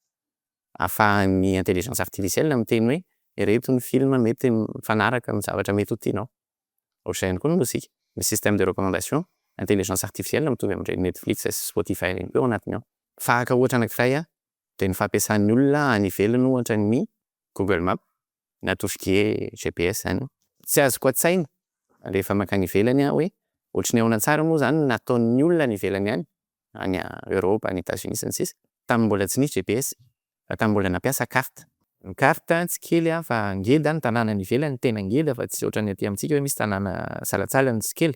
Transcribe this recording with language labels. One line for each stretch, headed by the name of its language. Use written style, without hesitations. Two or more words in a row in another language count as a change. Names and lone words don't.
Malagasy: Ahafahan'ny
French: intelligence artificielle
Malagasy: miteny hoe ireto ny film mety mifanaraka amin'ny zavatra mety ho tianao. Ohatr'izay ihany koa ny mozika. Ny
French: système de recommandation intelligence artificielle
Malagasy: mitovy amin'ireny Netflix sy Spotify ireny koa ao anatiny ao. Fahaka ohatra anankiray dia ny fampiasan'ny olona any ivelany ohatra ny Google Maps na
French: tout ce qui est GPS
Malagasy: zany. Tsy azoko an-tsaina rehefa mankany ivelany hoe ohatrin'ny ahoana tsara moa zany nataon'ny olona any ivelany any Europe, any États-Unis sy ny sisa. Tamin'ny mbola tsy nisy GPS, tamin'ny mbola nampiasa carte. Ny carte tsy kely fa ngeda ny tanàna any ivelany, tena ngeda fa tsy ohatran'ny aty amintsika hoe misy tanàna salatsalany sy kely.